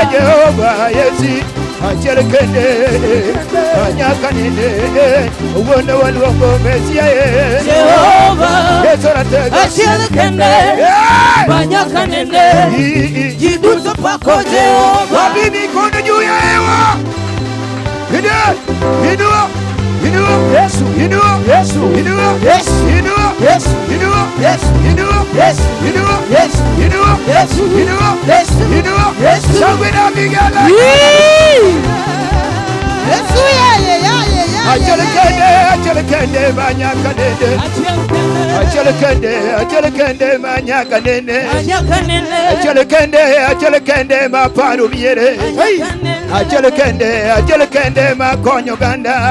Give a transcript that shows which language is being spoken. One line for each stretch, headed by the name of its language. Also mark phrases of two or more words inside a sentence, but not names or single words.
Luo (Kenya and Tanzania): Jehova Yesu achiel kende anyakanene kawuono waluongo Mesia yo. Jehova Yesu natego achiel kende anyakanene iduto pako Jehova.
Swahili: Wabibi kono juu ya hewa. Inua. Inua. Yesu. Inua. Yesu. Inua. Yesu. Inua. Yesu. Inua. Yesu. Inua. Yesu. Inua. Yesu. Inua. Yesu. Inua. Yesu. Inua. Yesu. Shangwe na vigala.
Luo (Kenya and Tanzania): Yesu ya. Achiel kende manyakanene. Achiel kende manyakanene. Achiel kende maparo miere. Achiel kende makonyo ganda.